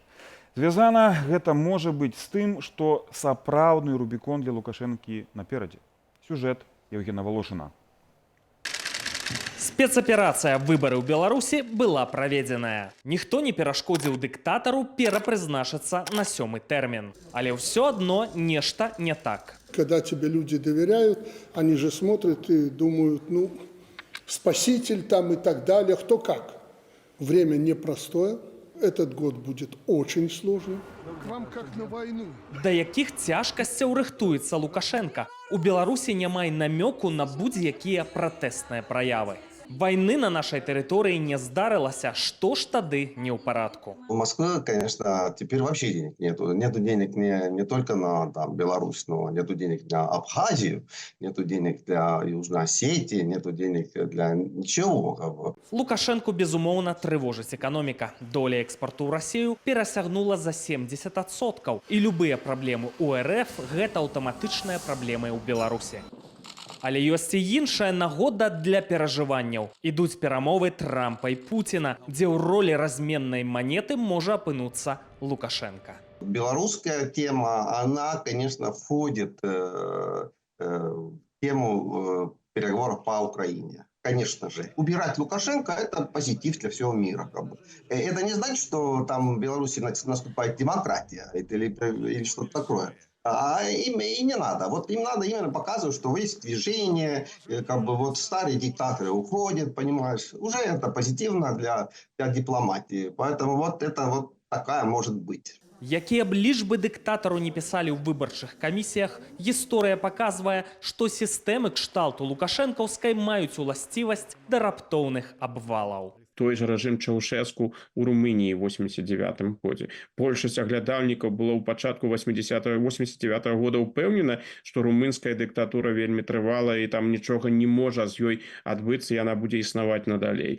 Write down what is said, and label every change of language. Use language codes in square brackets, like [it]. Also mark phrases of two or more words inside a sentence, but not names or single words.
[be] Звязана гэта можа быць з тым, што сапраўдны рубікон для Лукашэнкі наперадзе. Сюжэт Евгена Волошина. Спецаперацыя «Выбары ў Беларусі» была праведзеная. Ніхто не перашкодзіў дыктатару перапрызначыцца на 7-й тэрмін. Але ўсё адно нешта не так. [ru] Когда тебе люди доверяют, они же смотрят и думают, ну, спаситель там и так далее, кто как. Время непростое, этот год будет очень сложным. К вам как на войну. [be] Да якіх цяжкасцяў рыхтуецца Лукашенка? У Беларусі няма і намёку на будь-якія пратэсныя праявы. [ru] Войны на нашей территории [be] не здарылася, [ru] что ж [be] тады не ў парадку. [ru] У Москвы, конечно, теперь вообще денег нету. Нету денег не только на там, Беларусь, но нету денег на Абхазию, нету денег для Южной Осетии, нету денег для ничего. Как бы. [be] Лукашенку, безумоўна, трывожыць эканоміка. Доля экспорту ў Расію перасягнула за 70%. І любыя праблемы ў РФ – гэта аўтаматычныя праблемы ў Беларусі. Але ёсць і іншая нагода для перажыванняў. Ідуць перамовы Трампа і Пуціна, дзе ў ролі разменнай манеты можа апынуцца Лукашенко. [ru] Белорусская тема, она, конечно, входит в тему переговоров по Украине. Конечно же. Убирать Лукашенко – это позитив для всего мира. Как бы. Это не значит, что там в Беларуси наступает демократия или что-то такое. А им и не надо. Вот им надо именно показывать, что есть движение, как бы вот старые диктаторы уходят, понимаешь. Уже это позитивно для дипломатии. Поэтому вот это вот такая может быть. [be] Якія б лічбы дыктатару не пісалі ў выбарчых камісіях, гісторыя паказвае, што сістэмы кшталту лукашэнкаўскай маюць уласцівасць да раптоўных абвалаў. Той же рэжым Чаўшэску ў Румыніі ў 89 годзе. Большасць аглядальнікаў было ў пачатку 89 года ўпэўнена, што румынская дыктатура вельмі трывала і там нічога не можа з ёй адбыцца, яна будзе існаваць надалей.